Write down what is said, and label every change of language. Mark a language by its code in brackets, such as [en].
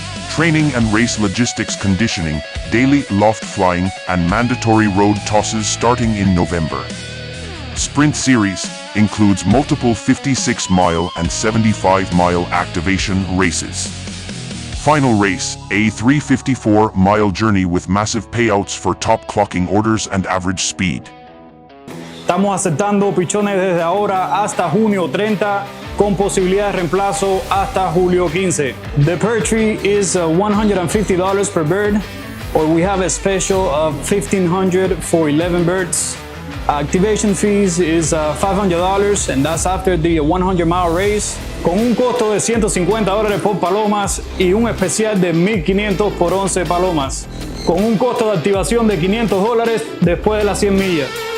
[en] Training and race logistics conditioning, daily loft flying, and mandatory road tosses starting in November. Sprint series includes multiple 56-mile and 75-mile activation races. Final race, a 354-mile journey with massive payouts for top clocking orders and average speed. [es] Estamos aceptando pichones desde ahora hasta junio 30, con posibilidad de reemplazo hasta julio 15. [en] The Perch Fee is $150 per bird, or we have a special of $1,500 for 11 birds. Activation fees is $500, and that's after the 100-mile race, [es] con un costo de $150 por palomas y un especial de $1,500 por 11 palomas, con un costo de activación de $500 después de las 100 millas.